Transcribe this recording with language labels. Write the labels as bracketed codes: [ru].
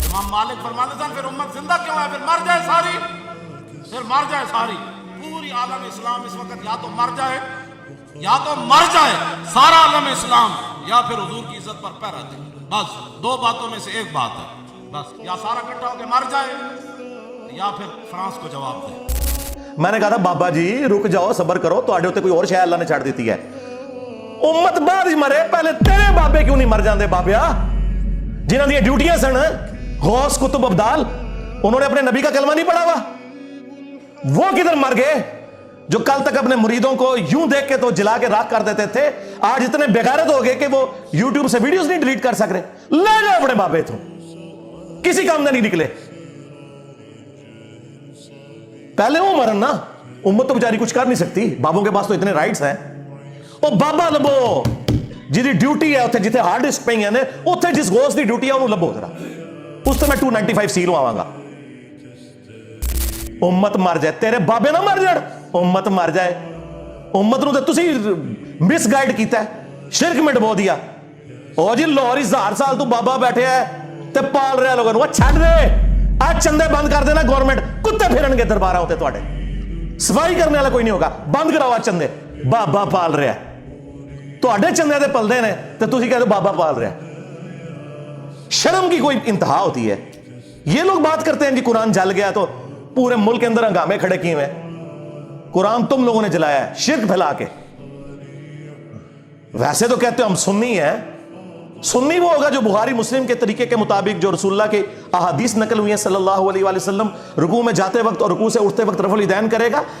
[hi] इमाम मालिक फरमाते थे फिर उम्मत जिंदा क्यों है? फिर मर जाए सारी, फिर मर जाए सारी। पूरी आलम इस्लाम इस वक्त या तो मर जाए, या तो मर जाए सारा आलम इस्लाम, या फिर हुजूर की इज्जत पर पैर रखे। बस 2 बातों में से एक बात है, बस या सारा इकट्ठा होकर मर जाए या फिर फ्रांस को जवाब दे। मैंने कहा था बाबा जी रुक जाओ, सबर करो, [pa] ਤੁਹਾਡੇ ਉੱਤੇ ਕੋਈ ਹੋਰ ਸ਼ੈ ਅੱਲਾ ਨੇ ਛੱਡ ਦਿੱਤੀ ਹੈ। [hi] उम्मत बाद ही मरे, पहले तेरे बाबे क्यों नहीं मर जाते बाबिया, जिन्हों दी ड्यूटियां सन गौस कुतुब अब्दाल, उन्होंने अपने नबी का कलमा नहीं पढ़ा हुआ? वो किधर मर गए जो कल तक अपने मुरीदों को यूं देख के तो जिला के राख कर देते थे, आज इतने बेगारत हो गए कि वो यूट्यूब से वीडियोस नहीं डिलीट कर सक रहे। ले जाओ अपने बाबे, तो किसी काम में नहीं निकले। पहले वो मरन ना, उम्मत तो बेचारी कुछ कर नहीं सकती, बाबों के पास तो इतने राइट्स हैं। [pa] ਉਹ ਬਾਬਾ ਲੱਭੋ ਜਿਹਦੀ ਡਿਊਟੀ ਹੈ ਉੱਥੇ ਜਿੱਥੇ ਹਾਰਡ ਡਿਸਕ ਪਈਆਂ ਨੇ, ਉੱਥੇ ਜਿਸ ਗੋਸ ਦੀ ਡਿਊਟੀ ਹੈ ਉਹਨੂੰ ਲੱਭੋ ਜ਼ਰਾ, ਉਸ ਤੇ ਮੈਂ 295 ਸੀ ਲਵਾਵਾਂਗਾ। ਉਮਤ ਮਰ ਜਾਏ, ਤੇਰੇ ਬਾਬੇ ਨਾ ਮਰ ਜਾਣ, ਉਮਤ ਮਰ ਜਾਏ। ਉਮਤ ਨੂੰ ਤੇ ਤੁਸੀਂ ਮਿਸਗਾਈਡ ਕੀਤਾ, ਸ਼ਿਰਕ में ਡਬੋ ਦਿਆ। ਉਹ ਜੀ ਲਾਹੌਰ 1000 ਸਾਲ ਤੋਂ ਬਾਬਾ ਬੈਠਿਆ ਤੇ ਪਾਲ ਰਿਹਾ ਲੋਕਾਂ ਨੂੰ। ਛੱਡ ਦੇ, ਆ ਚੰਦੇ ਬੰਦ ਕਰ ਦੇਣਾ ਗਵਰਨਮੈਂਟ, ਕੁੱਤੇ ਫਿਰਨਗੇ ਦਰਬਾਰਾਂ ਉੱਤੇ ਤੁਹਾਡੇ, ਸਫਾਈ ਕਰਨ ਵਾਲਾ ਕੋਈ ਨਹੀਂ ਹੋਗਾ, ਬੰਦ ਕਰਾਓ ਚੰਦੇ। ਬਾਬਾ ਪਾਲ ਰਿਹਾ, ਤੁਹਾਡੇ ਚੰਦੇ ਦੇ ਪਲਦੇ ਨੇ ਤੇ ਤੁਸੀਂ [hi] कहते बाबा पाल रहा। शर्म की कोई इंतहा होती है। ये लोग बात करते हैं कि कुरान जल गया तो पूरे मुल्क के अंदर हंगामे खड़े किए हुए। कुरान तुम लोगों ने जलाया है शिर्क फैला के। वैसे तो कहते हो हम सुन्नी हैं। सुन्नी वो होगा जो बुखारी मुस्लिम के तरीके के मुताबिक जो रसूलुल्लाह के अहादीस नकल हुई हैं सल्लल्लाहु अलैहि वसल्लम, रुकू में जाते वक्त और रुकू से उठते वक्त रफुल यदैन करेगा।